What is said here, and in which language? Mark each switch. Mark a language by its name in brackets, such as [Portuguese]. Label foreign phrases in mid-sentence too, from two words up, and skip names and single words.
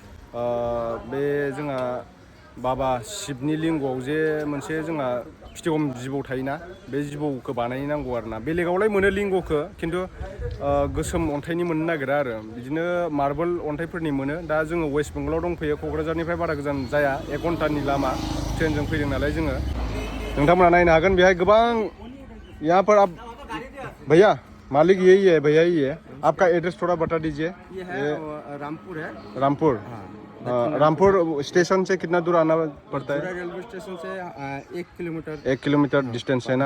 [Bodo] बे जोंहा बाबा शिबनि लिंग'आव जे मोनसे जोंहा फिथिगम जिबौ थायोना बे जिबौखौ बानायनांगौ आरोना बेलेगावलाय मोनो लिंग'खौ खिन्थु गोसोम अन्थाइनि मोननो नागिरा आरो बिदिनो मार्बल अन्थाइफोरनि मोनो दा जोङो वेस्ट बेंगलाव दंफैयो क'क्राझारनिफ्राय बारा गोजान जाया 1 घन्टानि लामा ट्रेनजों फैदों नालाय जोङो नोंथांमोना नायनो हागोन बेहाय गोबां [Hindi] यहाँ पर आप भैया मालिक यही है भैया ही है आपका एड्रेस थोड़ा बता दीजिए ये है रामपुर है रामपुर रामपुर स्टेशन से कितना दूर आना पड़ता है रेलवे स्टेशन से 1 [English] kilometre distance [Hindi] है ना